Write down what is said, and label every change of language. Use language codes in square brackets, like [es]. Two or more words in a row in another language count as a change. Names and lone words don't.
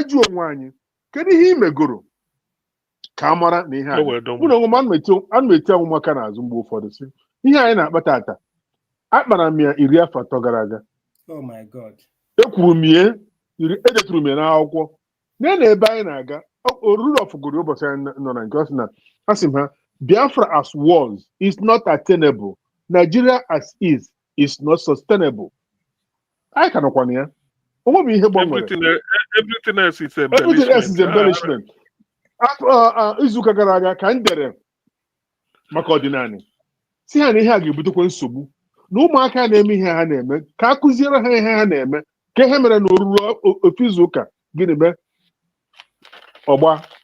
[ig] jụọ onwe anyị kedu ihe ị megoro ka a mara na ihe ụlọ onwe m ana m eti anwụ maka n'azụ mgbe ụfọdụ si ihe anyị na-akpata ata akpara m ya 10 afọ atọ gara aga ekwuru m ya edeturu m ya n'akwụkwọ na ebe anyị na-aga oruru ọfụgoro ụbọchị anyị nọ na nke ọ sị na asị m ha [en] Biafra as was is not attainable. Nigeria as is not sustainable. [ig] Anyị ka nọkwa na ya onwe m ihe gbanwere [en] everything else is embellishment. [ig] Izuụka gara aga ka m dere maka ọdịnala si ha na ihe a ga-ebutekwa nsogbu na ụmụaka na-eme ihe ha na-eme ka a kụziere ha ihe ha na-eme ka ihe mere na oruru ofu izuụka gịnị mee ọgba